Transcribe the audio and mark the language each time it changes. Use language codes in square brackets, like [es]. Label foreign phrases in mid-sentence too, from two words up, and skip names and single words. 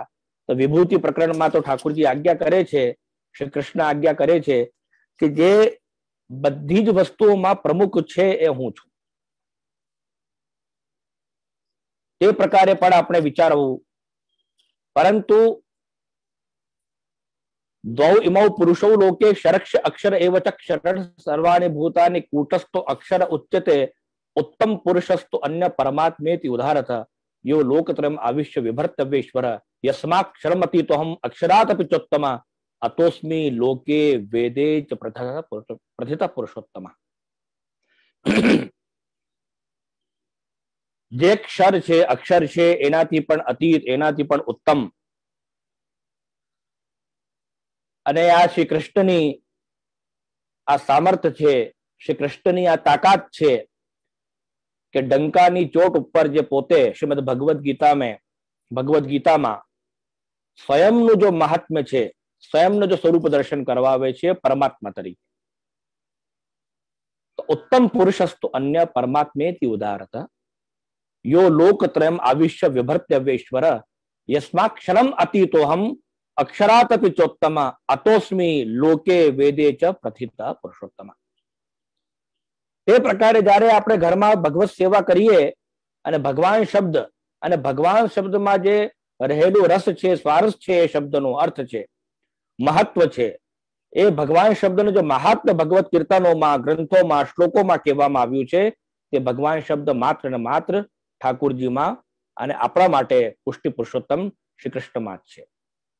[gu] તો વિભૂતિ પ્રકરણમાં તો ઠાકોરજી આજ્ઞા કરે છે, શ્રી કૃષ્ણ આજ્ઞા કરે છે કે જે બધી જ વસ્તુઓમાં પ્રમુખ છે એ હું છું. તે પ્રકારે પણ આપણે વિચારવું. [sa] પરંતુ द्वौ इमौ पुरुषौ लोके शरक्ष अक्षर एव च क्षरण सर्वाणि भूतानि कूटस्थो अक्षर उच्यते उत्तम पुरुषस्तु अन्य परमात्मेति उदाहरत यो लोकत्रयम् आविश्य विभर्तव्येश्वर यस्माक्षरमति तो हम अक्षरादपि चोत्तम अतोस्मि लोके वेदे च प्रथित पुरुषोत्तम. [gu] જે ક્ષર છે, અક્ષર છે, એનાથી પણ અતીત, એનાથી પણ ઉત્તમ. અને આ શ્રી કૃષ્ણની આ સામર્થ્ય છે, શ્રી કૃષ્ણની આ તાકાત છે કે ડંકાની ચોટ ઉપર જે પોતે શ્રીમદ ભગવદ ગીતામાં સ્વયંનું જો મહાત્મ્ય છે, સ્વયંનું જો સ્વરૂપ દર્શન કરવાવે છે પરમાત્મા તરીકે. [sa] તો ઉત્તમ પુરુષસ્તુ અન્ય પરમાત્મેતિ ઉદાહરત यो लोकत्रयम् आविश्य विभर्त्यव्येश्वर यस्माक्षरम् अतीतोऽहम् अक्षरातपि चोत्तम अतोस्मि लोके वेदे च प्रथित पुरुषोत्तम. [gu] તે પ્રકારે જ્યારે આપણે ઘરમાં ભગવત સેવા કરીએ અને ભગવાન શબ્દમાં જે રહેલું રસ છે, સ્વારસ છે, એ શબ્દનો અર્થ છે, મહત્વ છે, એ ભગવાન શબ્દનું જે મહાત્મ્ય ભગવત કીર્તનોમાં, ગ્રંથોમાં, શ્લોકોમાં કહેવામાં આવ્યું છે, તે ભગવાન શબ્દ માત્ર ને માત્ર ઠાકોરજીમાં અને આપણા માટે પુષ્ટિ પુરુષોત્તમ શ્રી કૃષ્ણમાં જ છે.